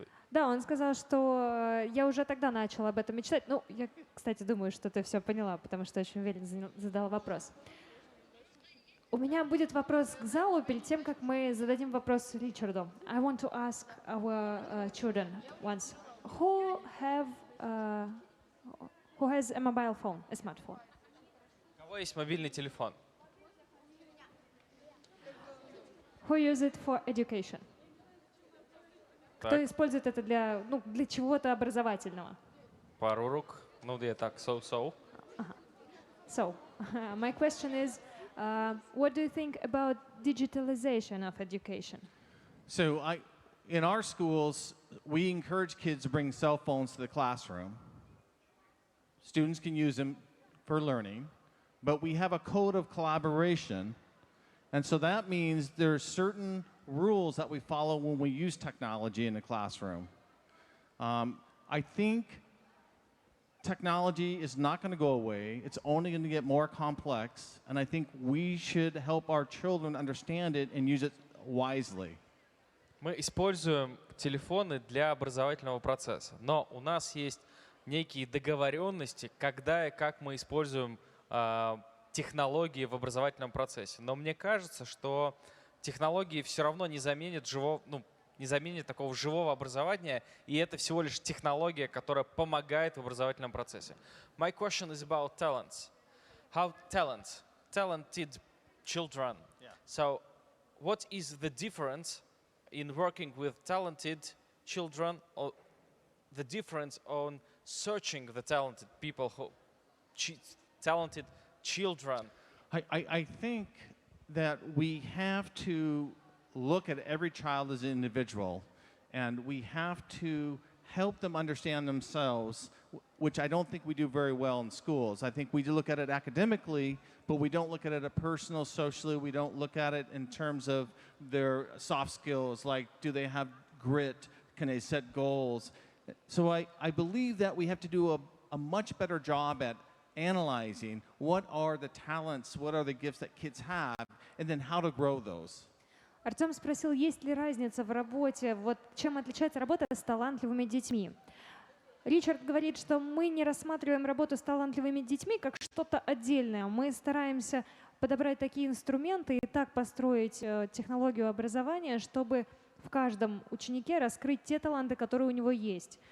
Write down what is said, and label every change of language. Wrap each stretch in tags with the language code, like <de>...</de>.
<ru>Да, он сказал, что я уже тогда начал об этом мечтать. Ну, я, кстати, думаю, что ты все поняла, потому что очень уверенно задала вопрос. У меня будет вопрос к залу перед тем, как мы зададим вопрос Ричарду.</ru> <en>I want to ask our children once, who has a mobile phone, a smartphone?</en> <ru>У кого есть мобильный телефон?</ru> <en>Who use it for education?</en> <ru>Кто использует это для чего-то образовательного? Пару рук. Ну, я так,</ru> <en>so. So, my question is, what do you think about digitalization of education? So in our schools, we encourage kids to bring cell phones to the classroom. Students can use them for learning, but we have a code of collaboration. And so that means there's certain rules that we follow when we use technology in the classroom. I think technology is not going to go away. It's only going to get more complex. And I think we should help our children understand it and use it wisely.</en> <ru>Мы используем телефоны для образовательного процесса, но у нас есть некие договоренности, когда и как мы используем технологии в образовательном процессе. Но мне кажется, что технологии все равно не заменят такого живого образования, и это всего лишь технология, которая помогает в образовательном процессе.</ru> <en>My question is about talents. How talented children. Yeah. So, what is the difference in working with talented children, or the difference on searching the talented people, talented children? I think that we have to look at every child as an individual, and we have to help them understand themselves, which I don't think we do very well in schools. I think we do look at it academically, but we don't look at it personal, socially. We don't look at it in terms of their soft skills, like do they have grit, can they set goals. So I believe that we have to do a much better job at analyzing what are the talents, what are the gifts that kids have, and then how to grow those.</en> <ru>Артем спросил, есть ли разница в работе, вот чем отличается работа с талантливыми детьми. Ричард говорит, что мы не рассматриваем работу с талантливыми детьми как что-то отдельное. Мы стараемся подобрать такие инструменты и так построить технологию образования, чтобы в каждом ученике раскрыть те таланты, которые у него есть.</ru>